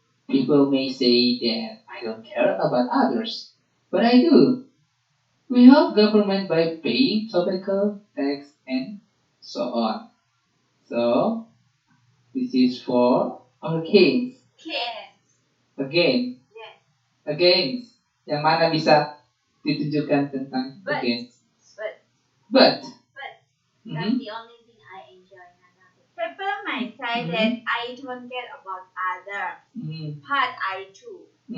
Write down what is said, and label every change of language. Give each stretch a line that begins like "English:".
English: People may say that I don't care about others, but I do. We help government by paying tobacco tax and so on. So, this is for or against? Against. Yes. Against.
Indonesian: Yang mana bisa ditunjukkan tentang against?
English: But. That's the only thing I enjoy. People might say that I don't care about others, but I do.